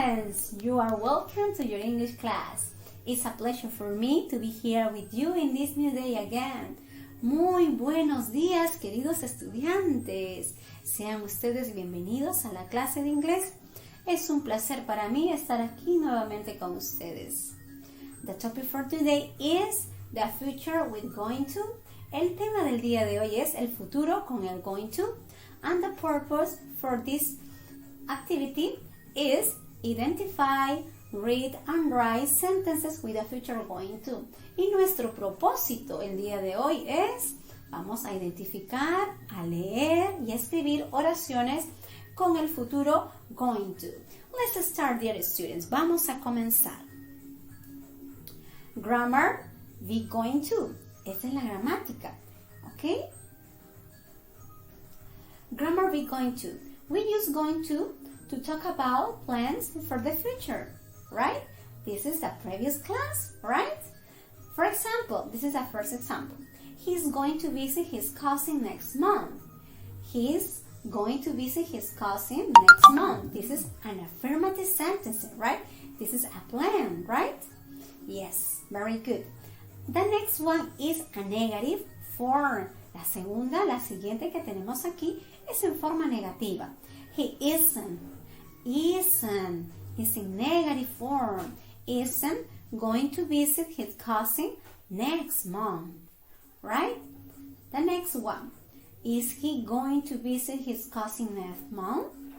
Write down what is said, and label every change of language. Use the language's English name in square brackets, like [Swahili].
[English] students, you are welcome to your English class. It's a pleasure for me to be here with you in this new day again. [Spanish] Muy buenos días, queridos estudiantes. Sean ustedes bienvenidos a la clase de inglés. Es un placer para mí estar aquí nuevamente con ustedes. [English] The topic for today is the future with going to. [Spanish] El tema del día de hoy es el futuro con el going to. [English] And the purpose for this activity is identify, read and write sentences with the future going to. [Spanish] Y nuestro propósito el día de hoy es, vamos a identificar, a leer y a escribir oraciones con el futuro going to. [English] Let's start, dear students. [Spanish] Vamos a comenzar. [English] Grammar, be going to. [Spanish] Esta es la gramática, ¿ok? [English] Grammar, be going to. We use going to talk about plans for the future, right? This is the previous class, right? For example, this is the first example. He's going to visit his cousin next month. He's going to visit his cousin next month. This is an affirmative sentence, right? This is a plan, right? Yes, very good. The next one is a negative form. [Spanish] La siguiente que tenemos aquí es en forma negativa. [English] He isn't is in negative form. Isn't going to visit his cousin next month, right? The next one, is he going to visit his cousin next month?